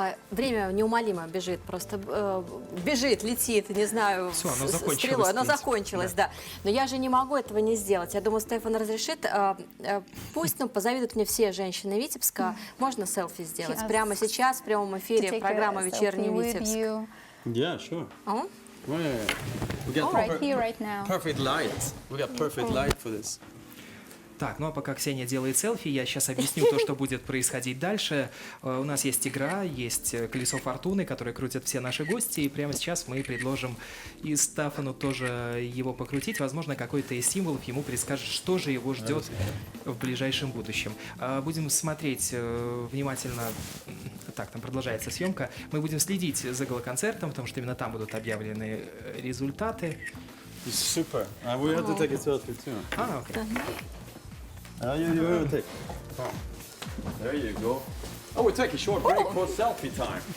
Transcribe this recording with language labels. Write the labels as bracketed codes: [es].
[ru] Время неумолимо бежит, просто бежит, летит, не знаю, все, оно закончилось, стрелой, оно закончилось, да. Но я же не могу этого не сделать. Я думаю, Стефан разрешит. Пусть позавидуют мне все женщины Витебска. Можно селфи сделать прямо сейчас, в прямом эфире программы «Вечерний Витебск». [en] Yeah, sure. We got right here, right now. Perfect light. We got perfect light for this. [ru] Так, ну а пока Ксения делает селфи, я сейчас объясню то, что будет происходить дальше. У нас есть игра, есть колесо фортуны, которое крутят все наши гости, и прямо сейчас мы предложим и Стаффану тоже его покрутить. Возможно, какой-то из символов ему предскажет, что же его ждет в ближайшем будущем. Будем смотреть внимательно. Так, там продолжается съемка. Мы будем следить за галоконцертом, потому что именно там будут объявлены результаты. [en] Super. We have to take a selfie too. [ru] Окей. [en] You take. There you go. Oh, we take a short break for selfie time.